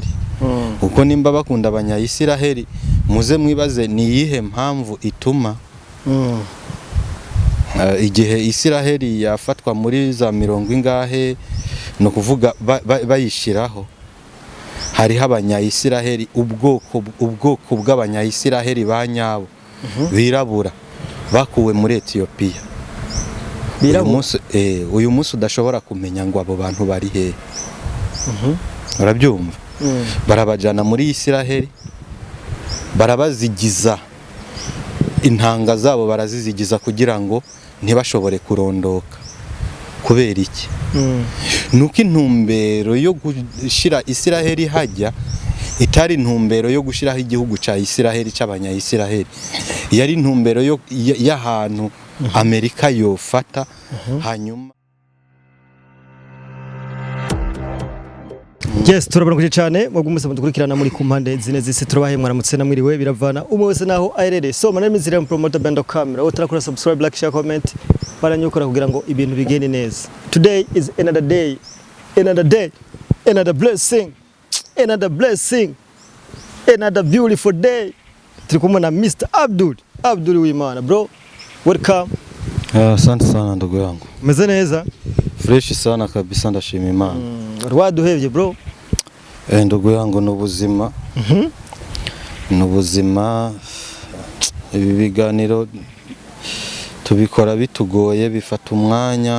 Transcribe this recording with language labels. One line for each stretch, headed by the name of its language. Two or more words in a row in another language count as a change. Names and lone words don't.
Rundi: Uko nimba bakunda Abanyayisiraheli muze mwibaze ni yihe mpamvu ituma igihe Isiraheli yafatwa muri za 70 ingahe no kuvuga bayishiraho hariho Abanyayisiraheli ubwoko bw'Abanyayisiraheli banyabo birabura bakuwe muri Ethiopia. Uyu munsi udashobora kumenya ngo abo bantu bari he. Urabyumva? Barabajana muri Isiraheli barabazigiza intanga zabo barazizigiza kugira ngo ntibashobore kurondoka. Kubera iki? Nuko intumbero yo gushira Isiraheli hajya itari intumbero yo gushiraho igihugu ca Isiraheli c'Abanyayisiraheli, yari intumbero y'ahantu Amerika yofata hanyuma. Yes, turabona kuje cyane mwebwe mwese mudukurikirana muri ku mpande zine z'isi, turabahe mwaramutse namwiriwe biravana umwe wese naho ayerere.
English: So my name is Rem Promoter Bando Camera.
Rundi: Utarakora
English: subscribe, like, share, comment
Rundi: baranyukora kugira ngo ibintu bigende neza.
English: Today is another day, another blessing, another beautiful day.
Rundi: Turi kumwe na Mr. Abdul Wimana.
English: Bro, welcome.
Swahili: Asante sana ndugu yangu.
Rundi: Meze neza? Fresh
Swahili: sana kabisa,
Rundi: ndashima Imana. Rwaduhevye bro.
Swahili: Ndugu yangu n'ubuzima.
Rundi: N'ubuzima, ibi biganiro tubikora bitugoye, bifata umwanya.